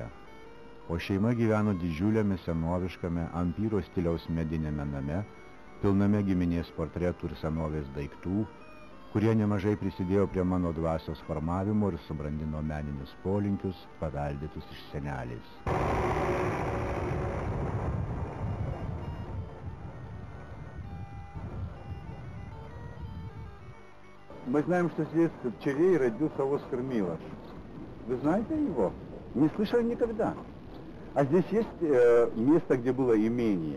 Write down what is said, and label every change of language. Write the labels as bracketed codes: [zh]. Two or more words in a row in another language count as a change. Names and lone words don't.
[lt] O šeima gyveno didžiuliame senoviškame ampyro stiliaus medinėme name, pilname giminės portretų ir senovės daiktų, kurie nemažai prisidėjo prie mano dvasios formavimo ir subrandino meninius polinkius, paveldėtus iš senelės. [ru] Мы знаем, что здесь в Черее родился Оскар Милош. Вы знаете его? Не слышали никогда. А здесь есть место, где было имение.